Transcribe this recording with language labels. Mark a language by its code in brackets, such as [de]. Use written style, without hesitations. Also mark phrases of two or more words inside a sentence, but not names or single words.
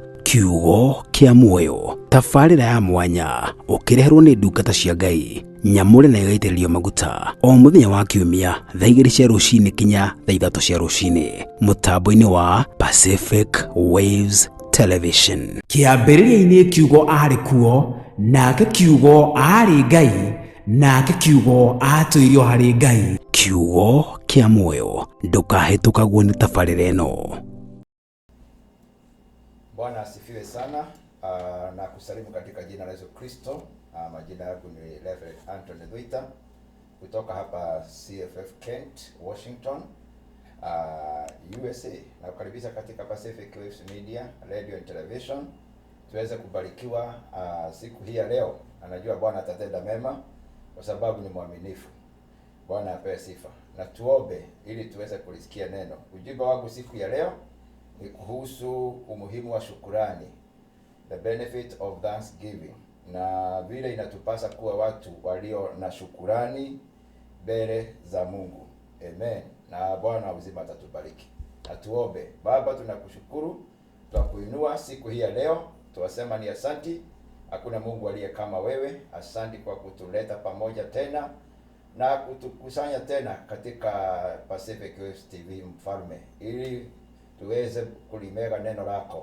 [ki] Kiugo kia muoyo, tabarĩra ya mwanya ukireherwo ni ndungata cia Ngai nyamure na igaitĩrĩrio maguta o muthenya wa kiumia thaa 2 cia rũcinĩ kinya thaa 3 cia rũcinĩ mutambo-inĩ wa Pacific Waves Television. Kĩambĩrĩria-inĩ kiugo arĩ kuo, nake kiugo arĩ Ngai, nake kiugo atũirio harĩ Ngai. Kiugo kia muoyo, ndũkahĩtũkagwo nĩ tabarĩra ĩno. [sw] Bwana asifiwe sana. Na kusalimu katika jina la Yesu Kristo. Majina yangu ni Reverend Anthony Dhuita kutoka hapa CFF Kent, Washington, USA. Na kukaribisha katika Pacific Waves Media, Radio and Television. Tuweze kubarikiwa siku hii ya leo. Anajua Bwana atatenda mema kwa sababu ni mwaminifu. Bwana apewe sifa. Na tuombe ili tuweze kulisikia neno. Ujumbe wangu siku ya leo ni kuhusu umuhimu wa shukurani, [en] the benefit of thanksgiving, [sw] na vile inatupasa kuwa watu walio na shukurani mbele za Mungu. Amen. Na Bwana uzima atatubariki. Na tuombe. Baba, tunakushukuru, tunakuinua siku hii ya leo, tuwasema ni asanti. Hakuna Mungu aliye kama wewe. Asanti kwa kutuleta pamoja tena na kutukusanya tena katika Pacific Waves TV Mfalme, ili tuweze kulimega neno lako.